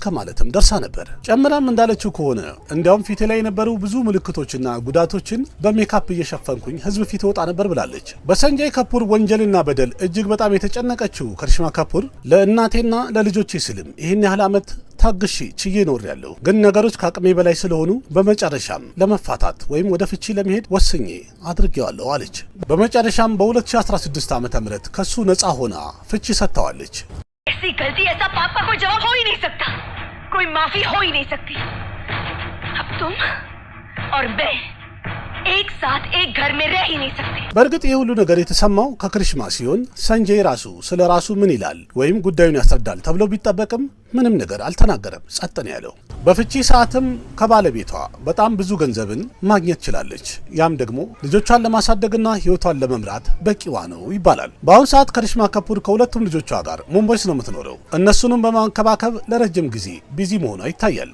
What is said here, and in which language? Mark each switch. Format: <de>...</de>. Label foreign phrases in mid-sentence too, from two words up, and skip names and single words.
<am>ማለትም ደርሳ ነበር። ጨምራም እንዳለችው ከሆነ እንዲያውም ፊቴ ላይ የነበሩ ብዙ ምልክቶችና ጉዳቶችን በሜካፕ እየሸፈንኩኝ ህዝብ ፊት ወጣ ነበር ብላለች። በሰንጄይ ከፑር ወንጀልና በደል እጅግ በጣም የተጨነቀችው ከሪሽማ ከፑር ለእናቴና ለልጆቼ ስልም ይህን ያህል ዓመት ታግሺ ችዬ ኖሬያለሁ። ግን ነገሮች ከአቅሜ በላይ ስለሆኑ በመጨረሻም ለመፋታት ወይም ወደ ፍቺ ለመሄድ ወስኜ አድርጌዋለሁ አለች። በመጨረሻም በ2016 ዓመተ ምህረት ከሱ ነፃ ሆና ፍቺ ሰጥተዋለች።</am> <hi>ऐसी गलती ऐसा पाप का कोई जवाब हो ही नहीं सकता, कोई माफी हो ही नहीं सकती। अब तुम और मैं एक साथ एक घर में रह ही नहीं सकते।</hi> <am>በእርግጥ ይህ ሁሉ ነገር የተሰማው ከክሪሽማ ሲሆን ሰንጄይ ራሱ ስለ ራሱ ምን ይላል ወይም ጉዳዩን ያስረዳል ተብሎ ቢጠበቅም ምንም ነገር አልተናገረም። ጸጥ ነው ያለው። በፍቺ ሰዓትም ከባለቤቷ በጣም ብዙ ገንዘብን ማግኘት ችላለች። ያም ደግሞ ልጆቿን ለማሳደግና ህይወቷን ለመምራት በቂዋ ነው ይባላል። በአሁኑ ሰዓት ከሪሽማ ከፑር ከሁለቱም ልጆቿ ጋር ሙምባይ ነው የምትኖረው። እነሱንም በማንከባከብ ለረጅም ጊዜ ቢዚ መሆኗ ይታያል።</am>